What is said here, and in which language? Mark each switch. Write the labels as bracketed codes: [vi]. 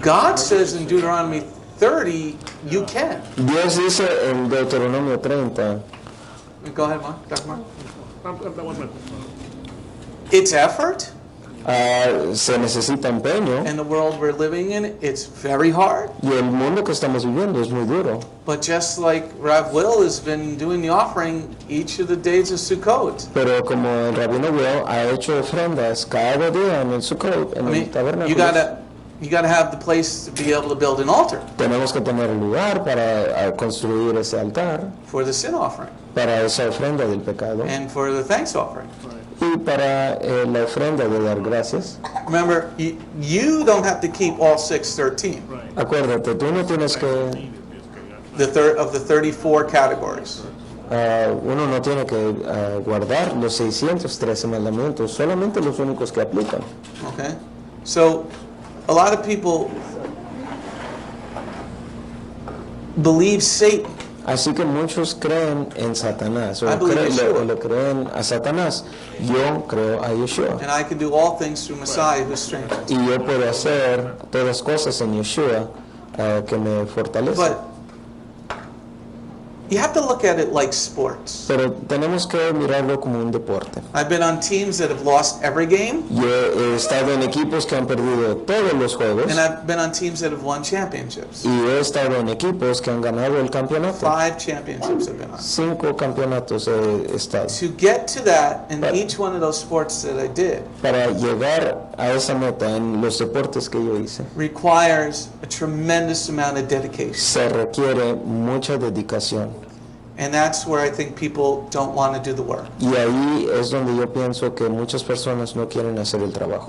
[en] God says in Deuteronomy 30, you can. [es] Dios dice en Deuteronomio 30. [en] Go ahead, Mark. Dr. Mark. I'm It's effort. [es] Se necesita empeño. [en] In the world we're living in, it's very hard. [es] Y el mundo que estamos viviendo es muy duro. [en] But just like Rav Will has been doing the offering each of the days of Sukkot. [es] Pero como el rabino Will ha hecho ofrendas cada día en el Sukkot, en el tabernáculo. [en] You gotta have the place to be able to build an altar. [es] Tenemos que tener el lugar para construir ese altar. [en] For the sin offering. [es] Para esa ofrenda del pecado. [en] And for the thanks offering. [es] Y para la ofrenda de dar gracias. [en] Remember, you don't have to keep all 613. [es] Acuérdate, tú no tienes que... [en] Of the 34 categories. [es] Uno no tiene que guardar los 613 mandamientos, solamente los únicos que aplican. [en] Okay? So, a lot of people believe Satan. [es] Así que muchos creen en Satanás, o le creen a Satanás. Yo creo a Yeshua. [en] And I can do all things through Messiah who strengthens. [es] Y yo puedo hacer todas cosas en Yeshua que me fortalece. [en] But you have to look at it like sports. [es] Pero tenemos que mirarlo como un deporte. [en] I've been on teams that have lost every game. [es] Yo he estado en equipos que han perdido todos los juegos. [en] And I've been on teams that have won championships. [es] Y he estado en equipos que han ganado el campeonato. [en] 5 championships I've been on. [es] 5 campeonatos he estado. [en] To get to that in each one of those sports that I did. [es] Para llegar a esa meta en los deportes que yo hice. [en] Requires a tremendous amount of dedication. [es] Se requiere mucha dedicación. [en] And that's where I think people don't want to do the work. [es] Y ahí es donde yo pienso que muchas personas no quieren hacer el trabajo.